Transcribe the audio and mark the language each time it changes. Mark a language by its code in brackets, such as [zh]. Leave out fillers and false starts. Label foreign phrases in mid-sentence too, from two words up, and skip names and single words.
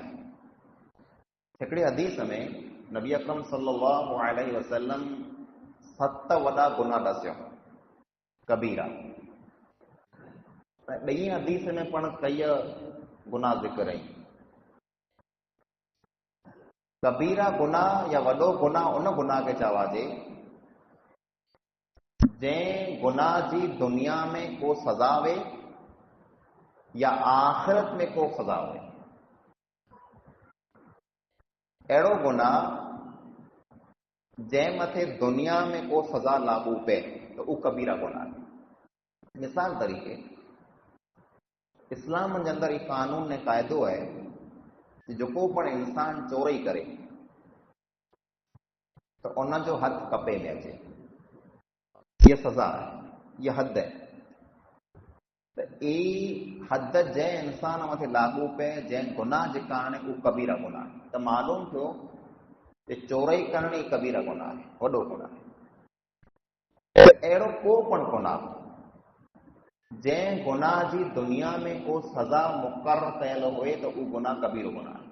[sd] हिकिड़ी हदीस में नबी अकरम [ar] صلى الله عليه وسلم [sd] 7 वॾा गुनाह ॾस्यो कबीरा। ॾही हदीस में पण कई गुनाह ज़िक्र आहिनि। कबीरा गुनाह या वॾो गुनाह उन गुनाह खे चवाजे जंहिं गुनाह जी दुनिया में को सज़ा हुए या आख़िरत में को सज़ा हुए। अहिड़ो गुनाह जंहिं मथे दुनिया में को सज़ा लागू पए त उहो कबीरा गुनाह आहे। मिसाल तरीक़े इस्लाम जे अंदरि ही कानून ने क़ाइदो है कि जेको पण इंसान चोरी करे तो उन जो हथ कपे में अचे, ये सज़ा है, ये हद है। तो ई हद जंहिं इंसान मथे लागू पए जंहिं गुनाह जे कारण उहो कबीरा गुनाह आहे। त मालूम थियो कि चोरी करण ई कबीरा गुनाह आहे, वॾो गुनाह आहे। अहिड़ो को पण गुनाह जंहिं गुनाह जी दुनिया में को सज़ा मुक़रर कयल हुए त उहो गुनाह कबीरो गुनाह आहे।